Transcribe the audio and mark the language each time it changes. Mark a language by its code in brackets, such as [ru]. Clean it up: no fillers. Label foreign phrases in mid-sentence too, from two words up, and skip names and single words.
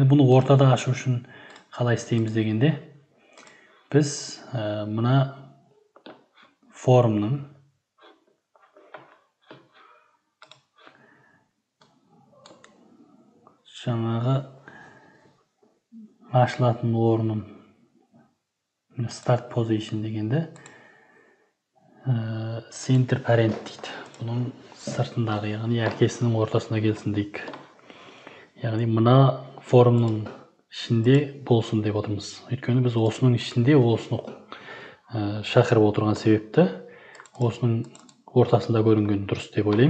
[kk] Енді бұны ортада ашу үшін қалай істейміз дегенде, біз мына формның жаңағы ашылатын орнын [en] start position [kk] дегенде [en] center parent [kk] дейді. Бұның сыртындағы, яғни әкесінің ортасына келсін дейік. Яғни мына формның ішінде болсын деп отырмыз. Өйткені біз осының ішінде осыны шақырып отырған себепті осының ортасында көрінген дұрыс деп ойлаймын.